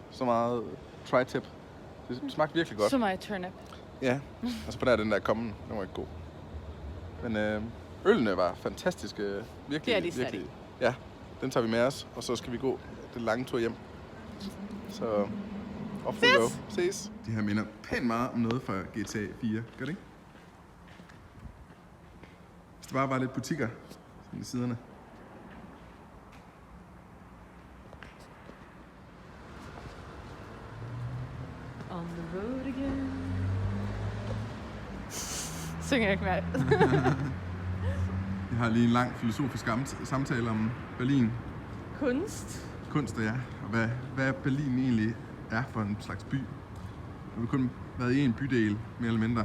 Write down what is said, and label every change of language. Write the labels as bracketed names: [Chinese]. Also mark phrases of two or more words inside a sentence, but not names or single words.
[Danish] Så meget tri-tip. Det smagte virkelig godt. Så meget turnip. Ja, og så på den der kommen. Den var ikke god. Men ølene var fantastiske. Virkelig, Det er de virkelig. Ja, den tager vi med os, og så skal vi gå den lange tur hjem. [English] Så off we go. [Danish] Ses. De her minder pænt meget om noget fra GTA 4. Gør det ikke? Hvis der bare var lidt butikker sådan i siderne. [English] On the road again. [Danish] Synger jeg ikke mere. Vi har lige en lang filosofisk samtale om Berlin. Kunst. Ja. Og hvad Berlin egentlig er for en slags by. Vi har kun været i en bydel, mere eller mindre.